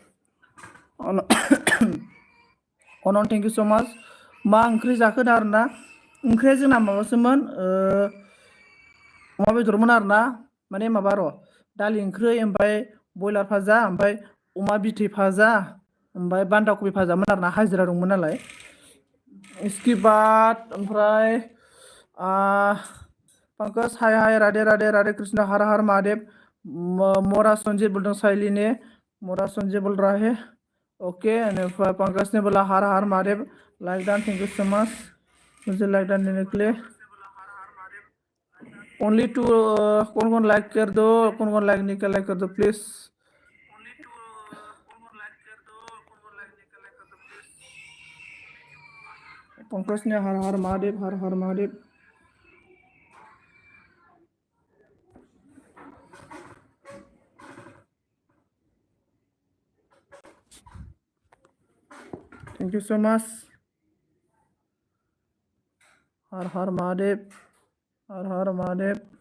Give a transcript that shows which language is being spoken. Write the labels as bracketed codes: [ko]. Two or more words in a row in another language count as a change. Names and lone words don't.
[brx] अनन [en] thank you so much [brx] मा ओंख्रि जाखो आरो ना ओंख्रिया जोंना माबासोमोन अमा बेदरमोन आरो ना माने माबा र' दालि ओंख्रि ओमफ्राय बयलार भाजा ओमफ्राय अमा बिथै भाजा ओमफ्राय बान्दा कबि भाजामोन आरो ना हाजिरा दंमोन नालाय [hi] इसके बाद [brx] ओमफ्राय [hi] पंकज हाय हाय राधे राधे राधे कृष्ण हर हर महादेव मोरा संजय बोल रहा साइली ने मोरा संजय बोल रहा है ओके पंकज ने बोला हर हर महादेव [en] like done thank you so much [hi] मुझे [en] like done [hi] देने के लिए [en] only two [hi] कौन लाइक कर दो कौन लाइक नहीं कर लाइक कर दो प्लीज पंकज ने हर हर महादेव हर हर महादेव [en] thank you so much [hi] हर हर महादेव हर हर महादेव